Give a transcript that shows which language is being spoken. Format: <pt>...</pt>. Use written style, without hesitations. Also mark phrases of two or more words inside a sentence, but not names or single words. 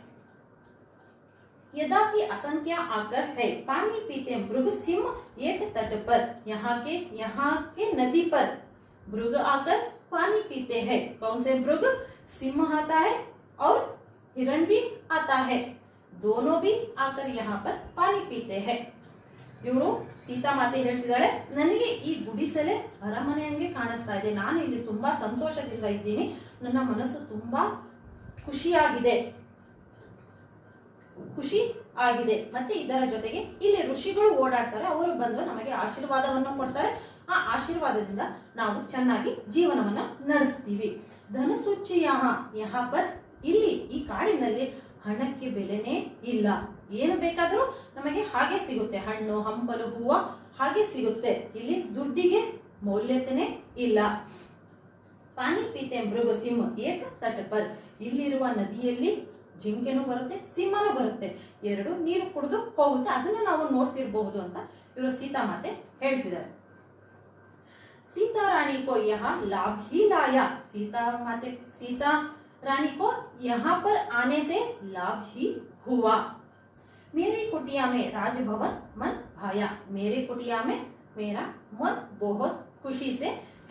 <hi>यद्यपि असंख्या आकर है, पानी पीते मृग सिंह एक तट पर। यहाँ के नदी पर मृग आकर पानी पीते हैं। कौन से मृग? सिंह आता है और हिरण भी आता है, दोनों भी आकर यहाँ पर पानी पीते हैं।</hi> <kn>ಇವರು ಸೀತಾ ಮಾತೆ ಹೇಳ್ತಿದ್ದಾಳೆ, ನನಗೆ ಈ ಗುಡಿಸಲೆ ಅರಮನೆಯಂಗೆ ಕಾಣಿಸ್ತಾ ಇದೆ, ನಾನು ಇಲ್ಲಿ ತುಂಬಾ ಸಂತೋಷದಿಂದ ಇದ್ದೀನಿ, ನನ್ನ ಮನಸ್ಸು ತುಂಬಾ ಖುಷಿ ಆಗಿದೆ ಮತ್ತೆ ಇದರ ಜೊತೆಗೆ ಇಲ್ಲಿ ಋಷಿಗಳು ಓಡಾಡ್ತಾರೆ, ಅವರು ಬಂದು ನಮಗೆ ಆಶೀರ್ವಾದವನ್ನು ಕೊಡ್ತಾರೆ, ಆ ಆಶೀರ್ವಾದದಿಂದ ನಾವು ಚೆನ್ನಾಗಿ ಜೀವನವನ್ನ ನಡೆಸ್ತೀವಿ। ಧನತುಚ್ಚ</kn> <hi>यहाँ पर</hi> <kn>ಇಲ್ಲಿ ಈ ಕಾಡಿನಲ್ಲಿ ಹಣಕ್ಕೆ ಬೆಲೆನೇ ಇಲ್ಲ, ಏನು ಬೇಕಾದರೂ ನಮಗೆ ಹಾಗೆ ಸಿಗುತ್ತೆ, ಹಣ್ಣು ಹಂಪಲು ಹೂವ ಹಾಗೆ ಸಿಗುತ್ತೆ, ಇಲ್ಲಿ ದುಡ್ಡಿಗೆ ಮೌಲ್ಯತೆನೇ ಇಲ್ಲ।</kn> <hi>पानी पीते मृग सिंह एक तट पर,</hi> <kn>ಇಲ್ಲಿರುವ ನದಿಯಲ್ಲಿ ಜಿಂಕೆನೂ ಬರುತ್ತೆ ಸಿಂಹನೂ ಬರುತ್ತೆ, ಎರಡು ನೀರು ಕುಡಿದು ಹೋಗುತ್ತೆ, ಅದನ್ನ ನಾವು ನೋಡ್ತಿರಬಹುದು ಅಂತ ಇವರು ಸೀತಾ ಮಾತೆ ಹೇಳ್ತಿದ್ದಾರೆ।</kn> <hi>सीता रानी को यहाँ लाभ ही लाया, सीता रानी को यहाँ पर आने से लाभ ही हुआ। मेरी कुटिया में राजभवन मन भाया, मेरे कुटिया में मेरा मन बहुत खुशी से है।</hi>